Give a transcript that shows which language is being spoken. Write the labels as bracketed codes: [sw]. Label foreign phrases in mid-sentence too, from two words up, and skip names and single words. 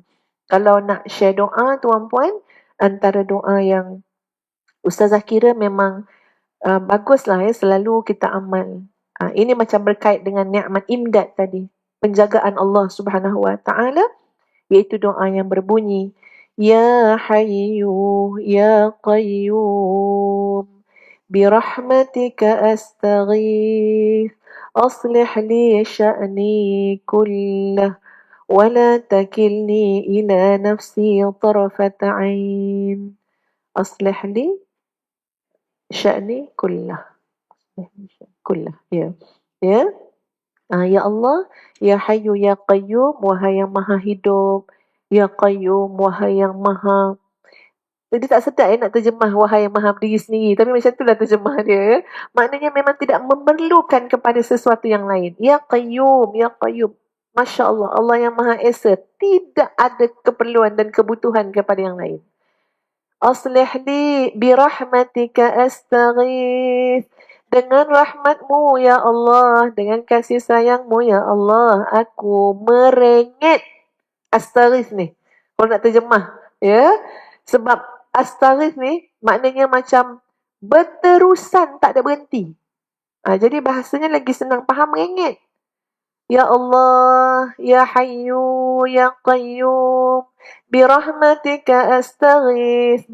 [ms] Kalau nak share doa tuan-puan, antara doa yang Ustazah kira memang baguslah selalu kita amal. Ini macam berkait dengan nikmat imdad tadi, penjagaan [ar] الله سبحانه وتعالى, [ms] iaitu doa yang berbunyi [ar] يا حي يا قيوم برحمتك أستغيث أصلح لي شأني كله ولا تكلني إلى نفسي طرفة عين أصلح لي شأني كله كله يا يا الله، يا حي يا قيوم, [ms] wahai yang maha hidup, [ar] يا قيوم, [ms] wahai yang maha. Jadi tak sedap nak terjemah wahai yang maha berdiri sendiri, tapi macam itulah terjemah dia. Maknanya memang tidak memerlukan kepada sesuatu yang lain. [ar] يا قيوم، يا قيوم. ما شاء الله, [ms] Allah yang maha esa, tidak ada keperluan dan kebutuhan kepada yang lain. [ar] أصلح لي برحمتك أستغيث. [ms] Dengan rahmatmu [ar] يا الله, [ms] dengan kasih sayangmu [ar] يا الله, [ms] aku merengek. Astaghith ni, kalau nak terjemah, ya. Sebab astaghith ni maknanya macam berterusan, tak ada berhenti. Jadi bahasanya lagi senang faham, merengek. [ar] يا الله، يا حي، يا قيوم، برحمتك أستغيث.